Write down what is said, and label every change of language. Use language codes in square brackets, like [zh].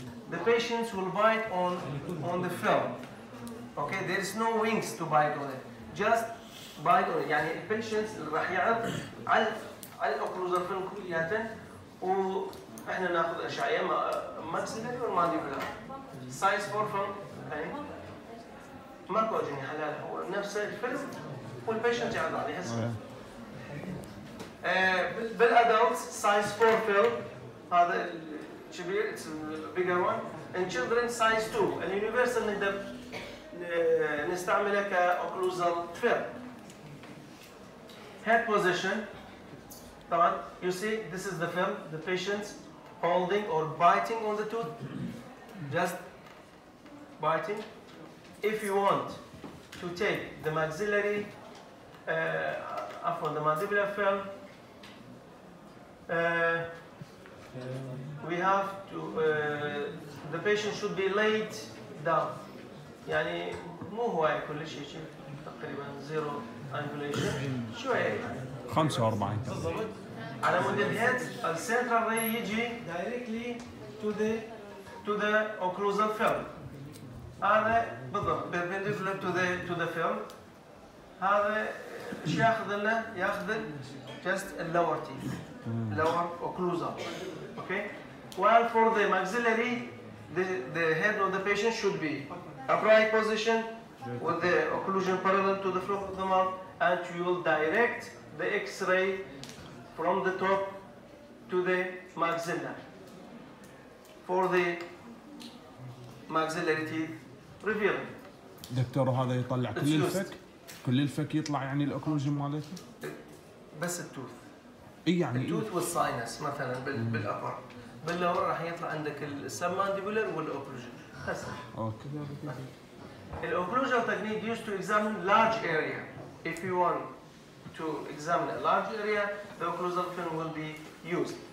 [en] The patients will bite on the film. Okay, there is no wings to bite on it. Just bite on it. [ar] يعني البيشنتس اللي راح يعض على الاوكلوزال فيلم كلياتا، واحنا ناخذ اشعه ماكسيلاري والمانديبولار. سايز 4 فيلم يعني ماكو اجنحه حلال، هو نفس الفيلم والبيشنت يعرض عليه هسه. بالادلت سايز 4 فيلم هذا الكبير [en] It's bigger one. In children [ar] سايز 2 اليونيفرسال نقدر نستعمله كاوكلوزال فيلم. [en] Head position. طبعا you see this is the film, the patient holding or biting on the tooth, just biting. If you want to take the maxillary, the mandibular film, we have to, the patient should be laid down. [ar] يعني مو هواية كل شيء تقريبا زيرو angulation شوية يعني 45 بالضبط. على مود الهيد السنترال راي يجي [en] directly to the occlusal film. [ar] هذا بالضبط [en] perpendicular to the film. [ar] هذا ايش ياخذ لنا؟ ياخذ [en] just lower teeth, lower occlusal. Okay. While for the maxillary, the head of the patient should be upright position with the occlusion parallel to the floor of the mouth, and you will direct the X-ray from the top to the maxilla. For the maxillary teeth revealing. [ar] دكتور هذا يطلع كل الفك؟ كل الفك يطلع يعني الاوكلوجن مالته؟ بس التوث. اي يعني التوث والساينس مثلا بالابر. باللور راح يطلع عندك السبمانديبولر والاوكلوجن. هسه. [en] Okay. Occlusal technique used to examine large area. If you want to examine a large area, the occlusal film will be used.